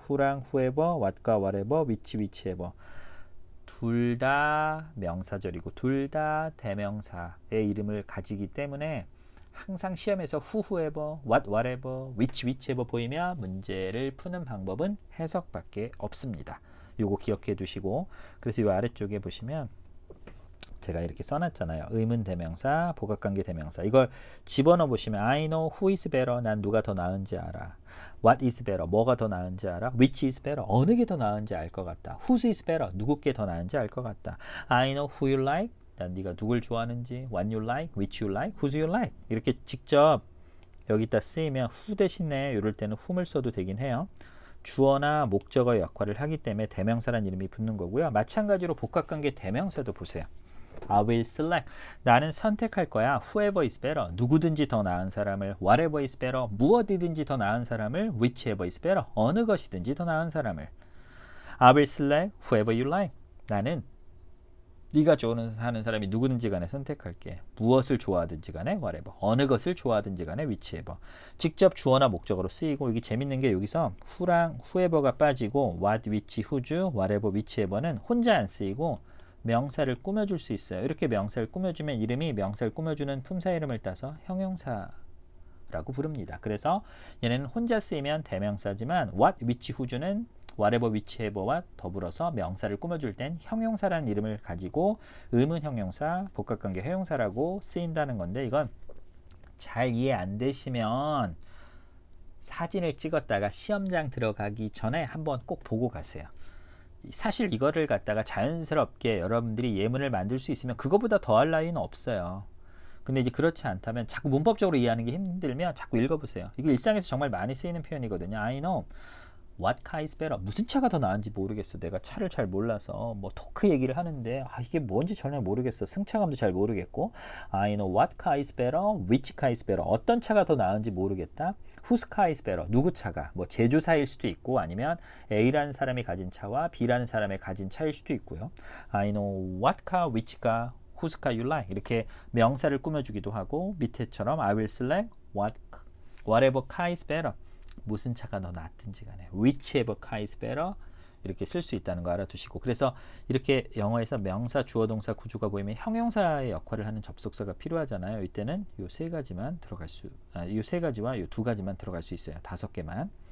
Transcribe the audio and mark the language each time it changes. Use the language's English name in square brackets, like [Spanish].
[Korean] who랑 whoever, what과 whatever, whichever 둘 다 명사절이고 둘 다 대명사의 이름을 가지기 때문에 항상 시험에서 who, whoever, what, whatever, whichever 보이면 문제를 푸는 방법은 해석밖에 없습니다. 요거 기억해 두시고, 그래서 이 아래쪽에 보시면 제가 이렇게 써놨잖아요. 의문 대명사, 복합관계 대명사. 이걸 집어넣어 보시면 [English] I know who is better. [Korean] 난 누가 더 나은지 알아. [English] What is better. [Korean] 뭐가 더 나은지 알아. [English] Which is better. [Korean] 어느 게 더 나은지 알 것 같다. [English] Whose is better. [Korean] 누구께 더 나은지 알 것 같다. [English] I know who you like. [Korean] 난 네가 누굴 좋아하는지. [English] What you like. Which you like. Who you like. [Korean] 이렇게 직접 여기다 쓰이면 who 대신에 이럴 때는 whom을 써도 되긴 해요. 주어나 목적어의 역할을 하기 때문에 대명사라는 이름이 붙는 거고요. 마찬가지로 복합관계 대명사도 보세요. [English] I will select. [Korean] 나는 선택할 거야. [English] Whoever is better. [Korean] 누구든지 더 나은 사람을. [English] Whatever is better. [Korean] 무엇이든지 더 나은 사람을. [English] Whichever is better. [Korean] 어느 것이든지 더 나은 사람을. [English] I will select whoever you like. [Korean] 나는 네가 좋아하는 사람이 누구든지 간에 선택할게. 무엇을 좋아하든지 간에 whatever. 어느 것을 좋아하든지 간에 whichever. 직접 주어나 목적어로 쓰이고, 여기 재밌는 게 여기서 who랑 whoever가 빠지고 what, which, whose, whatever, whichever는 혼자 안 쓰이고 명사를 꾸며줄 수 있어요. 이렇게 명사를 꾸며주면 이름이 명사를 꾸며주는 품사 이름을 따서 형용사라고 부릅니다. 그래서 얘네는 혼자 쓰이면 대명사지만 what, which, whose는 whatever, whichever와 더불어서 명사를 꾸며줄 땐 형용사라는 이름을 가지고 의문 형용사, 복합관계 형용사라고 쓰인다는 건데, 이건 잘 이해 안 되시면 사진을 찍었다가 시험장 들어가기 전에 한번 꼭 보고 가세요. 사실 이거를 갖다가 자연스럽게 여러분들이 예문을 만들 수 있으면 그거보다 더할 나위는 없어요. 근데 이제 그렇지 않다면 자꾸 문법적으로 이해하는 게 힘들면 자꾸 읽어보세요. 이거 일상에서 정말 많이 쓰이는 표현이거든요. [English] I know what car is better. [Korean] 무슨 차가 더 나은지 모르겠어. 내가 차를 잘 몰라서 뭐 토크 얘기를 하는데 이게 뭔지 전혀 모르겠어. 승차감도 잘 모르겠고 [English] I know what car is better. which car is better. [Korean] 어떤 차가 더 나은지 모르겠다. [English] whose car is better. [Korean] 누구 차가. 뭐 제조사일 수도 있고 아니면 A라는 사람이 가진 차와 B라는 사람이 가진 차일 수도 있고요. [English] I know what car, which car, whose car you like. [Korean] 이렇게 명사를 꾸며주기도 하고 밑에처럼 [English] I will select whatever car is better. [Korean] 무슨 차가 더 낫든지 간에 [English] whichever car is better [Korean] 이렇게 쓸 수 있다는 거 알아두시고 그래서 이렇게 영어에서 명사, 주어, 동사, 구조가 보이면 형용사의 역할을 하는 접속사가 필요하잖아요. 이때는 요 세 가지만 들어갈 수, 요 세 가지와 요 두 가지만 들어갈 수 있어요. 5개만.